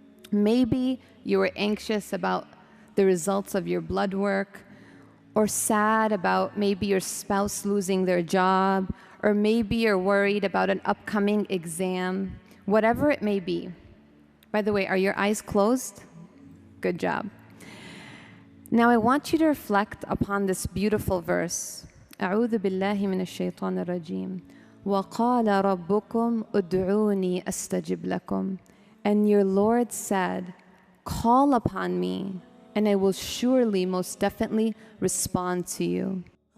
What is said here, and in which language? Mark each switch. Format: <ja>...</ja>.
<en>Maybe you were anxious about the results of your blood work, or sad about maybe your spouse losing their job, or maybe you're worried about an upcoming exam, whatever it may be. By the way, are your eyes closed? Good job. Now I want you to reflect upon this beautiful verse.</en> <ar>أعوذ بالله من الشيطان الرجيم. وقال ربكم ادعوني أستجب لكم.</ar> <en>And your Lord said, call upon me, and I will surely, most definitely respond to you.</en>